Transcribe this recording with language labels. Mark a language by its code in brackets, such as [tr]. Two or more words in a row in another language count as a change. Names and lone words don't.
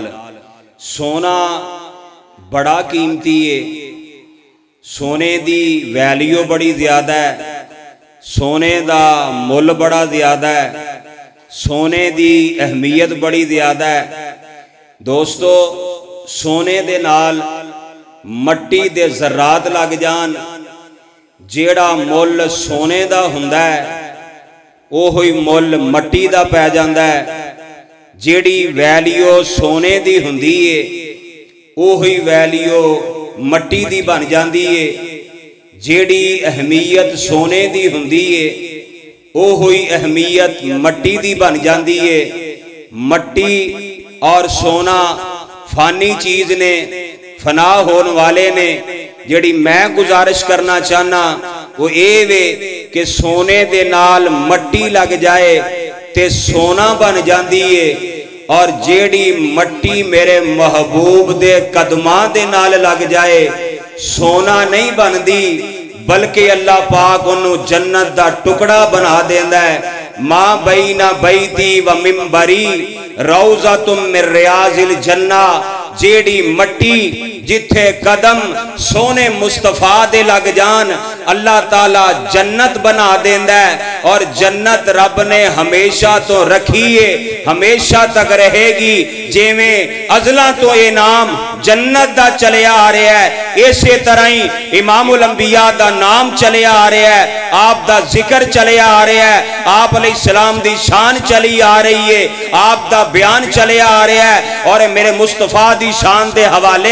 [pa] سونا بڑا قیمتی ہے، سونے دی ویلیو بڑی زیادہ ہے، سونے دا مل بڑا زیادہ ہے، سونے دی اہمیت بڑی زیادہ ہے۔ دوستو سونے دے نال مٹی دے ذرات لگ جان، جیڑا مل سونے دا ہوندا ہے اوہی مل مٹی دا پہ جاندا ہے، جیڑی ویلیو سونے دی ہوندی ہے اوہی ویلیو مٹی دی بن جاندی ہے، جیڑی اہمیت سونے دی ہوندی ہے اوہی اہمیت مٹی دی بن جاندی ہے۔ مٹی اور سونا فانی چیز نے، فنا ہون والے نے، جڑی میں گزارش کرنا چاہنا وہ اے وے کہ سونے دے نال مٹی لگ جائے تے سونا بن جاندی ہے، اور جیڑی مٹی میرے محبوب دے قدمان دے نال لگ جائے سونا نہیں بندی، بلکہ اللہ پاک انہوں جنت دا ٹکڑا بنا دیندہ ہے۔ [ar] ماں بین بیتی و منبری روضۃ من ریاض الجنہ، [pa] جیڑی مٹی جتھے قدم سونے مصطفیٰ دے لگ جان اللہ تعالی جنت بنا دیندہ ہے اور جنت رب نے ہمیشہ تو رکھیے ہمیشہ تک رہے گی جیویں ازلاں تو انعام جنت دا چلے آ رہا ہے اسی طرح ہی امام الانبیاء دا نام چلے آ رہا ہے آپ دا ذکر چلے آ رہا ہے آپ [ar] علیہ السلام [pa] دی شان چلی آ رہی ہے آپ دا بیان چلے آ رہا ہے اور میرے مصطفیٰ دی شان دے حوالے